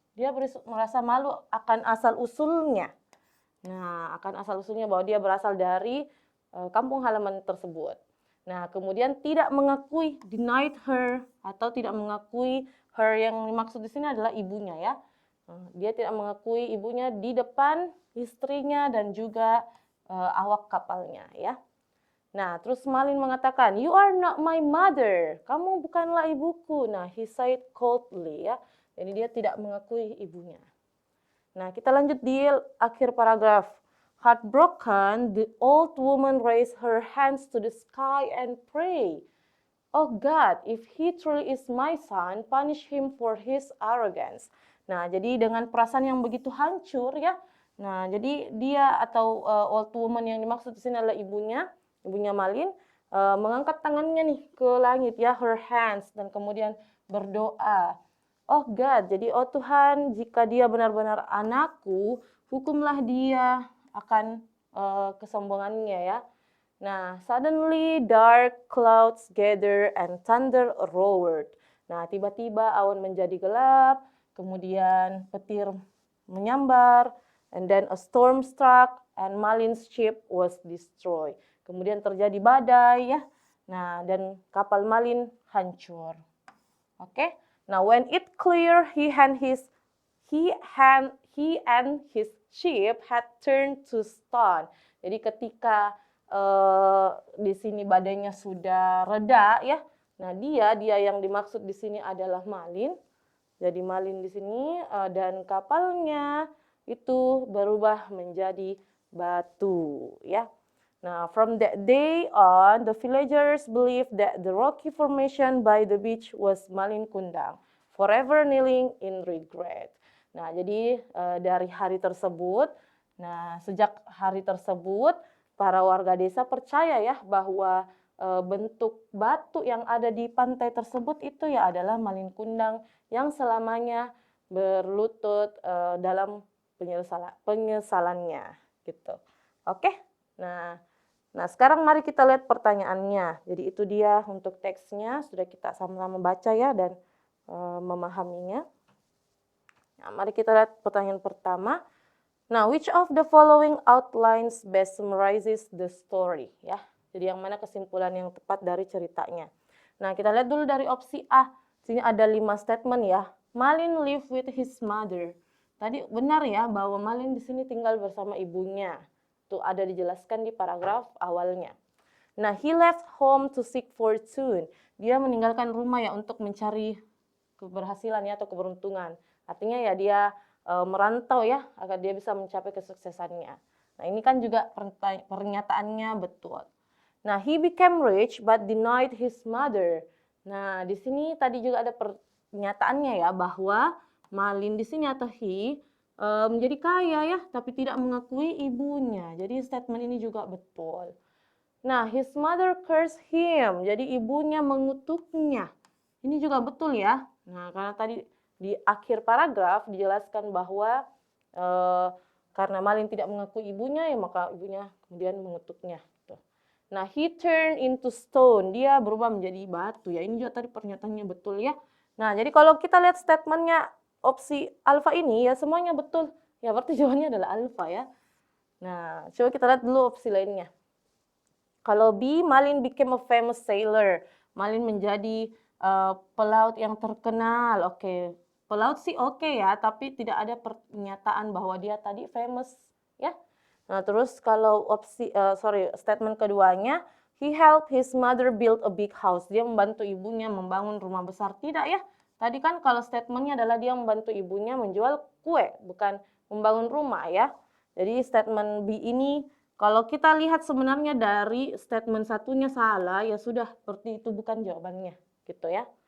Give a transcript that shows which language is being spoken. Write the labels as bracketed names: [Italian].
[Indonesian] Dia merasa malu akan asal-usulnya. Nah, akan asal-usulnya bahwa dia berasal dari kampung halaman tersebut. Nah, kemudian tidak mengakui, [English] denied her, [Indonesian] atau tidak mengakui her yang dimaksud di sini adalah ibunya ya. Dia tidak mengakui ibunya di depan istrinya dan juga awak kapalnya ya. Nah, terus Malin mengatakan, [English] "You are not my mother." [Indonesian] Kamu bukanlah ibuku. Nah, [English] he said coldly [Indonesian] ya. Jadi dia tidak mengakui ibunya. Nah, kita lanjut di akhir paragraf. [English] Heartbroken, the old woman raised her hands to the sky and pray, "Oh God, if he truly is my son, punish him for his arrogance." [Indonesian] Nah, jadi dengan perasaan yang begitu hancur ya. Nah, jadi dia atau old woman yang dimaksud di sini adalah ibunya Malin, mengangkat tangannya nih ke langit ya, [English] her hands, [Indonesian] dan kemudian berdoa. [English] Oh God, [Indonesian] jadi oh Tuhan, jika dia benar-benar anakku, hukumlah dia akan kesombongannya ya. [English] Nah, suddenly dark clouds gather and thunder roared. [Indonesian] Nah, tiba-tiba awan menjadi gelap, kemudian petir menyambar, [English] and then a storm struck and Malin's ship was destroyed. [Indonesian] Kemudian terjadi badai ya. Nah, dan kapal Malin hancur. Oke. [English] Now when it clear, he and his ship had turned to stone. [Indonesian] Jadi ketika di sini badainya sudah reda ya. Nah, dia yang dimaksud di sini adalah Malin. Jadi Malin di sini dan kapalnya itu berubah menjadi batu ya. [English] Now, from that day on, the villagers believed that the rocky formation by the beach was Malin Kundang, forever kneeling in regret. [Indonesian] Nah, jadi dari hari tersebut, sejak hari tersebut, para warga desa percaya ya bahwa bentuk batu yang ada di pantai tersebut itu ya adalah Malin Kundang yang selamanya berlutut dalam penyesalannya gitu. Oke. Nah, sekarang mari kita lihat pertanyaannya. Jadi itu dia untuk teksnya, sudah kita sama-sama baca ya dan memahaminya. Nah, mari kita lihat pertanyaan pertama. [English] Nah, which of the following outlines best summarizes the story? [Indonesian] Ya, jadi yang mana kesimpulan yang tepat dari ceritanya? Nah, kita lihat dulu dari opsi A. Sini ada 5 statement ya. [English] Malin live with his mother. [Indonesian] Tadi benar ya bahwa Malin di sini tinggal bersama ibunya. Itu ada dijelaskan di paragraf awalnya. Nah, [English] he left home to seek fortune. [Indonesian] Dia meninggalkan rumah ya untuk mencari keberhasilan ya atau keberuntungan. Artinya ya dia merantau ya agar dia bisa mencapai kesuksesannya. Nah, ini kan juga pernyataannya betul. [English] Nah, he became rich but denied his mother. [Indonesian] Nah, di sini tadi juga ada pernyataannya ya bahwa Malin di sini atau he menjadi kaya ya, tapi tidak mengakui ibunya. Jadi statement ini juga betul. [English] Nah, his mother cursed him. [Indonesian] Jadi ibunya mengutuknya. Ini juga betul ya. Nah, karena tadi di akhir paragraf dijelaskan bahwa karena Malin tidak mengakui ibunya, ya maka ibunya kemudian mengutuknya. [English] Nah, he turned into stone. [Indonesian] Dia berubah menjadi batu. Ya, ini juga tadi pernyataannya betul ya. Nah, jadi kalau kita lihat statementnya opsi alfa ini, ya semuanya betul. Ya, berarti jawabannya adalah alfa ya. Nah, coba kita lihat dulu opsi lainnya. [English] Kalau B, Malin became a famous sailor. [Indonesian] Malin menjadi pelaut yang terkenal. Oke, pelaut sih oke ya, tapi tidak ada pernyataan bahwa dia tadi famous ya. Nah, terus kalau opsi statement keduanya, [English] he helped his mother build a big house. [Indonesian] Dia membantu ibunya membangun rumah besar. Tidak ya. Tadi kan kalau statementnya adalah dia membantu ibunya menjual kue, bukan membangun rumah ya. Jadi statement B ini kalau kita lihat sebenarnya dari statement satunya salah, ya sudah, berarti itu bukan jawabannya, gitu ya.